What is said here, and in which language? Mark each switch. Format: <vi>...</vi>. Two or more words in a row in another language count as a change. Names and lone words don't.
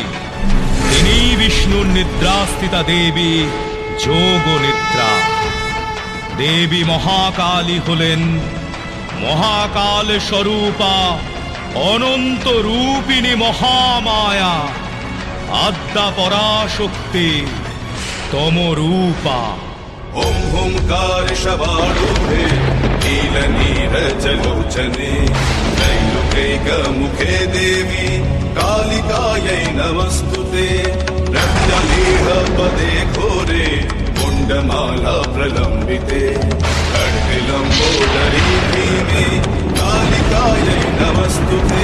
<bn>তিনি বিষ্ণুর নিদ্রাস্থিতা দেবী যোগ নিদ্রা। দেবী মহাকালী হলেন মহাকাল স্বরূপা অনন্ত রূপিণী মহামায়া। আদ্যা পরাশক্তি তমরূপা।</bn> <sa>ॐ हुंकार शवारूढे नीलनीरजलोचने त्रैलोक्यैकमुखे देवी कालिकायै नमस्तुते। रत्नलीलपदे घोरे कुण्डमाला प्रलम्बिते खड्गलम्बोदरी भीमे कालिकायै नमस्तुते।</sa>